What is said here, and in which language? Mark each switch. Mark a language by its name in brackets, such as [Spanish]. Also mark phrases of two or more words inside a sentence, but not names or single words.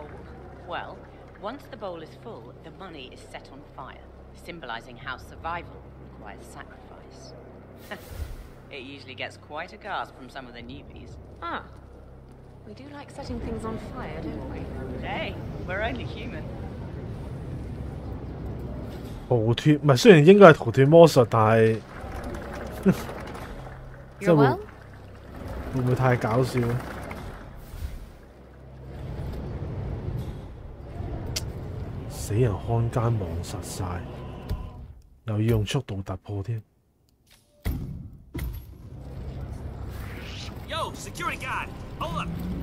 [English] Well, once the bowl is full, the money is set on fire, symbolizing how survival requires sacrifice. It usually gets quite a gasp from some of the newbies. Ah. We do like setting things on fire, don't we? Hey, we're only human. [Cantonese] 逃脱唔係，雖然應該係逃脱魔術，但係即係會唔會太搞笑咧？死人看奸望實晒，又要用速度突破添。 [English] Yo, security guard, hold up.